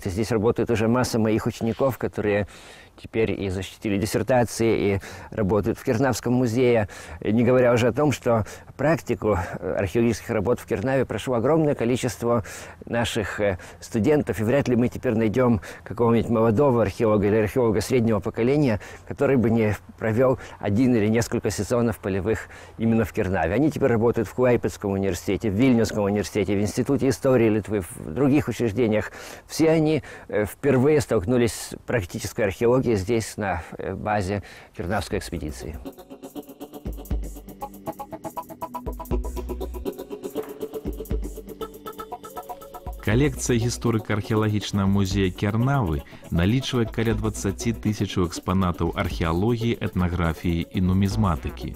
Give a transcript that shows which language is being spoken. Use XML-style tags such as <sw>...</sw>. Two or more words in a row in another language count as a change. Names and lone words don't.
<ru>И здесь работает уже масса моих учеников, которые теперь и защитили диссертации, и работают в Кернавском музее, не говоря уже о том, что практику археологических работ в Кернаве прошло огромное количество наших студентов, и вряд ли мы теперь найдем какого-нибудь молодого археолога или археолога среднего поколения, который бы не провел 1 или несколько сезонов полевых именно в Кернаве. Они теперь работают в Клайпедском университете, в Вильнюсском университете, в Институте истории Литвы, в других учреждениях. Все они впервые столкнулись с практической археологией здесь, на базе Кернавской экспедиции.</ru> <be>Калекцыя гісторыка-археалагічнага музея Кернавы налічвае каля 20 тысячаў экспанатаў археалогіі, этнаграфіі і нумізматыкі.</be>